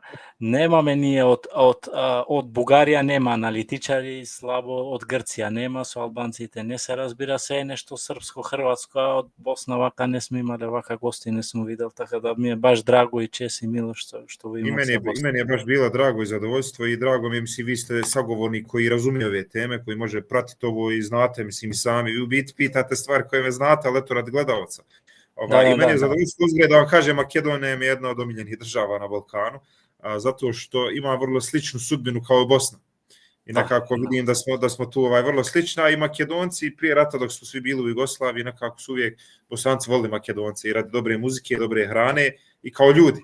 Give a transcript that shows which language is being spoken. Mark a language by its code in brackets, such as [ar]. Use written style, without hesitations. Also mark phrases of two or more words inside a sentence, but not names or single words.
[mk] Немаме ние од Бугарија нема аналитичари, слабо од Грција нема, со албанците не се разбира, се е нешто српско, хрватско, а од Босна вака не сме имале вака гости, не сум видел, така да ми е баш драго и чест и мило што ви имам се гости. [bs] И мене е баш било драго и задоволство и драго ми ви сте саговорник кои разуме овие теме, кои може пратити ово и знате, и сами, и у бит питате ствари кои ме знате, але ето ради гледалца. I meni je zadovoljstvo uzgled da vam kažem, Makedonija je jedna od omiljenih država na Balkanu, zato što ima vrlo sličnu sudbinu kao Bosna. I nekako vidim da smo tu vrlo slična i Makedonci prije rata dok su svi bili u Jugoslaviji, nekako su uvijek Bosanci volili Makedonci i radi dobre muzike, dobre hrane i kao ljudi.